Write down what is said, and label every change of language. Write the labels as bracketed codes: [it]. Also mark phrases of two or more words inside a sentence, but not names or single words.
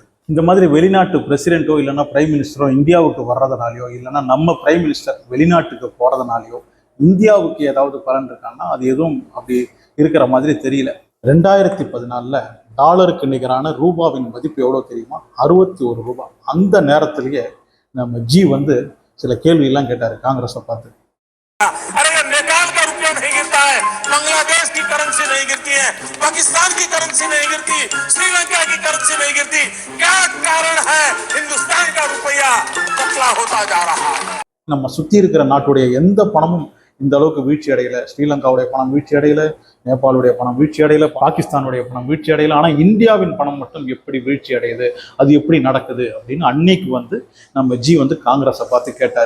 [ta] இந்த மாதிரி வெளிநாட்டு பிரசிடென்ட்டோ இல்லைன்னா [en] prime minister-o [ta] இந்தியாவுக்கு வர்றதுனாலையோ இல்லைன்னா நம்ம [en] prime minister [ta] வெளிநாட்டுக்கு போகிறதுனாலையோ இந்தியாவுக்கு ஏதாவது பலன் இருக்கான்னா அது எதுவும் அப்படி இருக்கிற மாதிரி தெரியல. 2014 டாலருக்கு நிகரான ரூபாவின் மதிப்பு எவ்வளோ தெரியுமா? 61 ரூபாய். அந்த நேரத்திலேயே நம்ம ஜி வந்து சில கேள்வியெல்லாம் கேட்டார் காங்கிரஸை பார்த்து. [hi] बांग्लादेश की करेंसी नहीं गिरती है, पाकिस्तान की करेंसी नहीं गिरती, श्रीलंका की करेंसी नहीं गिरती, क्या कारण है हिंदुस्तान का रुपया पतला होता जा रहा है? [ta] நம்ம சுத்தி இருக்கிற நாட்டுடைய எந்த பணமும் இந்த அளவுக்கு வீழ்ச்சி அடையல. ஸ்ரீலங்காவுடைய பணம் வீழ்ச்சி அடையல, நேபாளுடைய பணம் வீழ்ச்சி அடையல, பாகிஸ்தானுடைய பணம் வீழ்ச்சி அடையல. ஆனா இந்தியாவின் பணம் மட்டும் எப்படி வீழ்ச்சி அடையுது, அது எப்படி நடக்குது அப்படின்னு அன்னைக்கு வந்து நம்ம ஜி வந்து காங்கிரஸை பார்த்து கேட்டாரு.